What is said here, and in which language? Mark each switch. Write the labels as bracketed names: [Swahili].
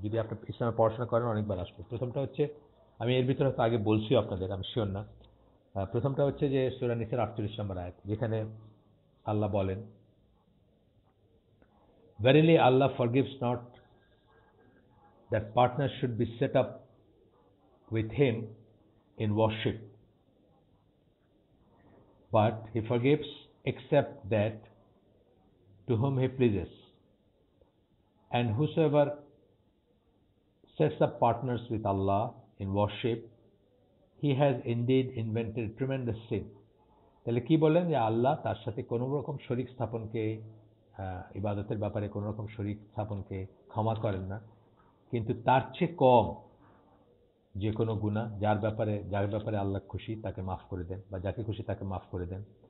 [Bangla] যদি আপনি ইসলামে পড়াশোনা করেন অনেকবার আসবে। প্রথমটা হচ্ছে, আমি এর ভিতরে হয়তো আগে বলছি আপনাদের, আমি শিওর না। প্রথমটা হচ্ছে যে সূরা নিসার 48 নম্বর আয়াত, যেখানে আল্লাহ বলেন, [English] Verily Allah forgives not that partners should be set up with him in worship, but he forgives except that to whom he pleases. And whosoever sets up partners with Allah in worship, he has indeed invented tremendous sin. [Bangla] তাহলে কি বলেন যে আল্লাহ তার সাথে কোনো রকম শরীক স্থাপনকে, ইবাদতের ব্যাপারে কোনো রকম শরীক স্থাপনকে ক্ষমা করেন না, কিন্তু তার চেয়ে কম যে কোনো গুনাহ যার ব্যাপারে আল্লাহ খুশি তাকে মাফ করে দেন, বা যাকে খুশি তাকে মাফ করে দেন।